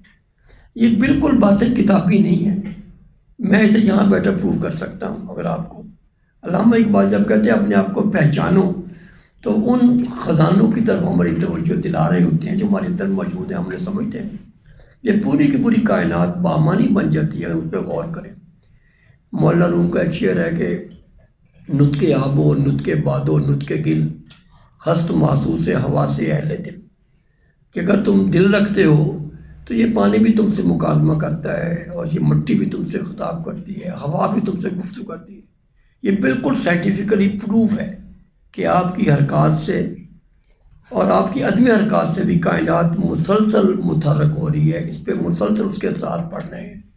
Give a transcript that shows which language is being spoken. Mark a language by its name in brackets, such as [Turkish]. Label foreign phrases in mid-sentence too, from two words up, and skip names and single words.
[Urdu] یہ بالکل باتیں کتابی نہیں ہیں، میں اسے یہاں بیٹھا پروف کر سکتا ہوں اگر آپ کو۔ علامہ اقبال جب کہتے ہیں اپنے آپ کو پہچانو، تو ان خزانوں کی طرف ہماری توجہ دلا رہے ہوتے ہیں جو ہمارے اندر موجود ہیں، ہم نے سمجھتے ہیں یہ پوری کی پوری کائنات بامانی بن جاتی ہے اگر اس پہ غور کریں۔ مولانا روم کا ایک شعر ہے کہ [Persian] نطق آب و نطق باد و نطق گل، ہست محسوس ہوا سے اہل دل، [Urdu] کہ اگر تم دل رکھتے ہو تو یہ پانی بھی تم سے مکالمہ کرتا ہے، اور یہ مٹی بھی تم سے خطاب کرتی ہے، ہوا بھی تم سے گفتگو کرتی ہے۔ یہ بالکل [English] scientifically proof [Urdu] ہے کہ آپ کی حرکات سے اور آپ کی عدم حرکات سے بھی کائنات مسلسل متحرک ہو رہی ہے، اس پہ مسلسل اس کے ساتھ پڑھ رہے ہیں۔